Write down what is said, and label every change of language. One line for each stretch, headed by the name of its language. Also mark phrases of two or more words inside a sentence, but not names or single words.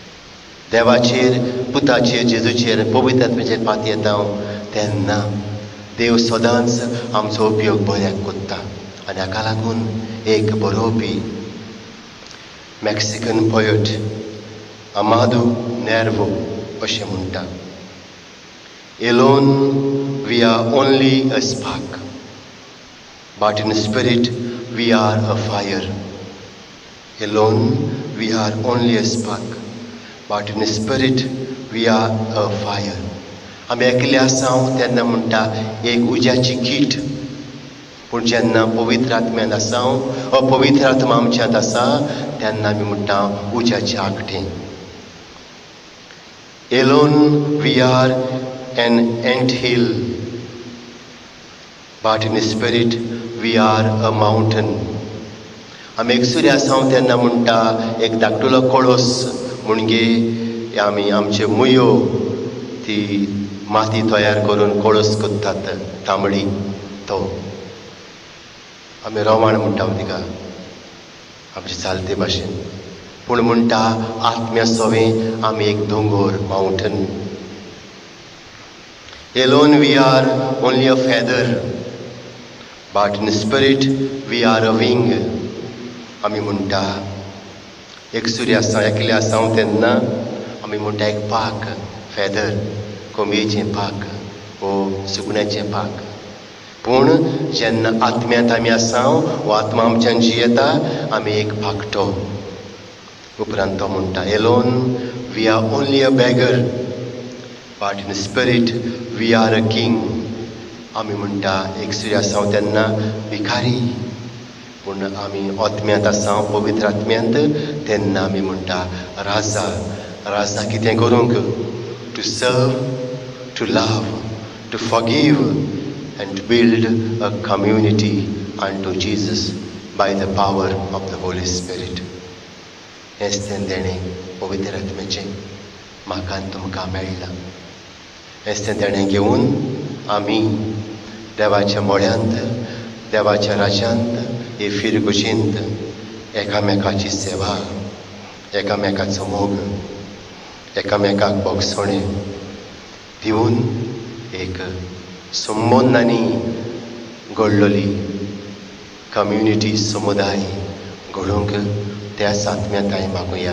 Konkani: देवाचेर, पुताचेर, जेजूचेर, पवित्र आत्म्याचेर फाती येता तेन्ना देव सदांच आमचो उपयोग बऱ्याक कोत्ता आनी हाका लागून एक बरोवपी
English: Mexican poet
Konkani: अमादो नेर्वो अशें म्हणटा,
English: Alone we are only a spark, but in spirit we are a fire. Alone we are only a spark, but in spirit we are a fire.
Konkani: आमी एकले आसांव तेन्ना म्हणटा एक उज्याची कीट, पूण जेन्ना पवित्र आत्म्यान आसांव पवित्र आत्मा आमच्यांत आसा तेन्ना आमी म्हणटा उज्याचें आगठें.
English: Alone we are an anthill, but in spirit we are a mountain.
Konkani: आमी एकसुरी आसांव तेन्ना म्हणटा एक धाकटुलो कळस म्हणजे आमी आमचे मुयो ती माती तयार करून कळस करतात तांबडी, तो आमी रवाण म्हणटा तिका आमचे चालते भाशेन. पूण म्हणटा आत्म्या सवें आमी एक दोंगर, माउंटन.
English: Alone we are only a feather, but in spirit we are a wing.
Konkani: आमी म्हणटा एकसुरी आसा एकले आसांव तेन्ना आमी म्हणटा एक पाक, फेदर, कोंबयेचें पाक वो सुकण्याचें पाक. पूण जेन्ना आत्म्यांत आमी आसांव वो आत्मा आमच्यान जियेता आमी एक पाकटो. उपरांत तो म्हणटा
English: Alone we are only a beggar, but in spirit we are a king.
Konkani: आमी म्हणटा एकसुरी आसांव तेन्ना भिकारी, पूण आमी आत्म्यांत आसांव पवित्र आत्म्यांत तेन्ना आमी म्हणटा राजा. राजा कितें करूंक?
English: to serve, to love, to forgive and to build a community unto Jesus by the power of the Holy Spirit.
Konkani: हेच तें देणें पवित्र आत्म्याचें म्हाका आनी तुमकां मेळ्ळां. हेच तें देणें घेवन आमी देवाच्या मोळ्यांत, देवाच्या राज्यांत, हे फिरगुजींत एकामेकाची सेवा, एकामेकाचो मोग, एकामेकाक बोगसोणें दिवन एक संबंदांनी घडलोली कम्युनिटी, समुदाय घडोवंक त्याच आत्म्यांत हांवें मागुया.